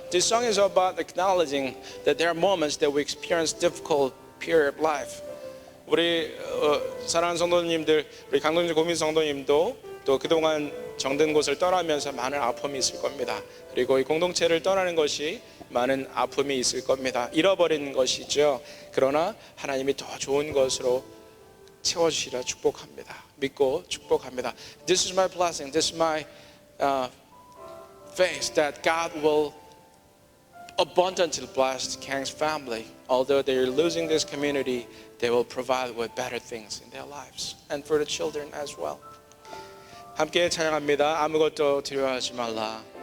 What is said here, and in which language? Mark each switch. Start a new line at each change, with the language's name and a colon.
English: This song is about acknowledging that there are moments that we experience difficult period of life.
Korean: 우리 사랑하는 성도님들, 우리 강동진 고민 성도님도 또 그동안 정든 곳을 떠나면서 많은 아픔이 있을 겁니다. 그리고 이 공동체를 떠나는 것이 많은 아픔이 있을 겁니다. 잃어버린 것이죠. 그러나 하나님이 더 좋은 것으로 채워주시라 축복합니다. 믿고 축복합니다.
English: This is my blessing. This is my faith that God will abundantly bless Kang's family. Although they're losing this community, they will provide with better things in their lives and for the children as well.
Korean: 함께 찬양합니다. 아무것도 두려워하지 말라.